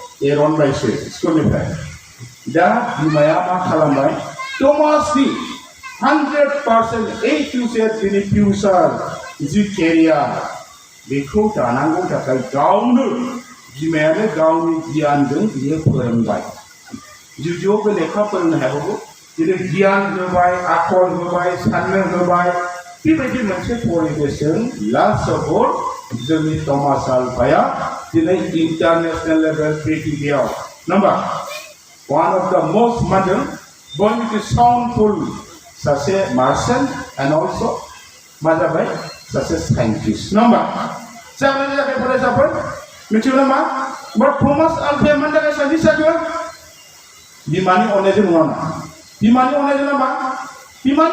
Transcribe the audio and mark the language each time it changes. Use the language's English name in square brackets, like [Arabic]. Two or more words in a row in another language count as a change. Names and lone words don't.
[Bodo] एरनबायसो स्कुलनिफ्राय दा बिमाया मा खालामबाय थमासनि 100% [English] A to Z [Bodo] बिनि फिउचार जि केरियार बेखौ दानांगौ थाखाय गावनो बिमायानो गावनि गियानजों बियो फोरोंबाय जुदिअ बे लेखा फोरोंनो हायाबाबो दिनै गियान होबाय आखल होबाय साननो होबाय बेबायदि मोनसे परिबेसजों [English] last of all [Bodo] जोंनि थमास आल्भाया दिनै [English] international level [Bodo] पृथिबियाव नाम्बार [English] one of the most modern [Bodo] बयनिख्रुइ साउन्डफुल सासे [English] marshal and also [Bodo] मा जाबाय सासे साइन्टिस्ट नङा होमबा जाबाय जाबाय फरायसाफोर मिथिगौ नामा बाट थमास आल्भाया मानि थाखाय साइन्टिस्ट जाखो बिमानि अननायजों नङा बिमानि अननायजों नामा बिमानि